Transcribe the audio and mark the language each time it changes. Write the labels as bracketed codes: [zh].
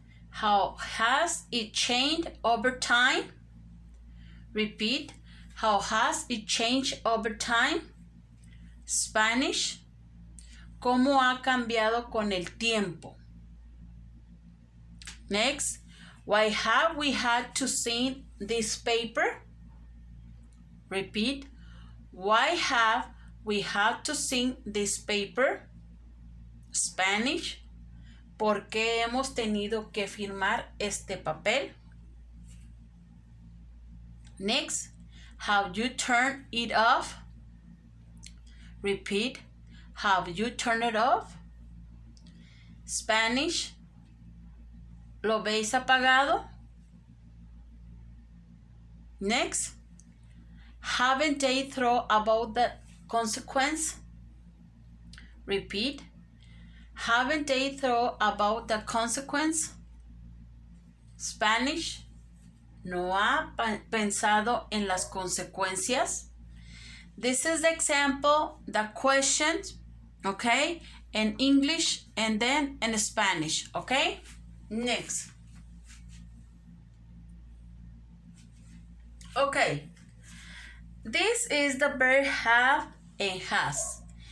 [en] How has it changed over time? Repeat. How has it changed over time? Spanish. [es] ¿Cómo ha cambiado con el tiempo? [en] Next. Why have we had to sign this paper? Repeat. Why have we had to sign this paper? Spanish. [es] ¿Por qué hemos tenido que firmar este papel? [en] Next. Have you turned it off? Repeat. Have you turned it off? Spanish. [es] ¿Lo veis apagado? [en] Next. Haven't they thought about the consequence? Repeat. Haven't they thought about the consequence? Spanish. [es] ¿No ha pensado en las consecuencias? [en] This is the example, the question, okay, in English and then in Spanish, okay? Next. Okay. This is the verb have and has.